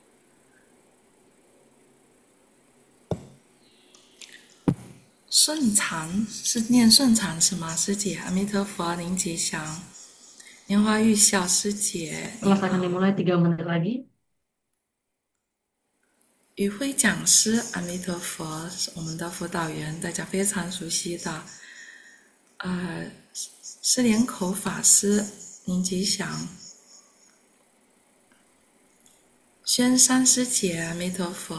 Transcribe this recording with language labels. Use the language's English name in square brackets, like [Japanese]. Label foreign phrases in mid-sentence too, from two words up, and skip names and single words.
[Chinese] 顺长是念顺长是吗？师姐，阿弥陀佛，您吉祥。莲花玉笑师姐，您 [Indonesian] Kelas [Chinese] 好。 [Indonesian] akan dimulai 3 menit lagi. [Chinese] 宇辉讲师，阿弥陀佛，是我们的辅导员，大家非常熟悉的。施莲口法师，您吉祥。宣山师姐，阿弥陀佛。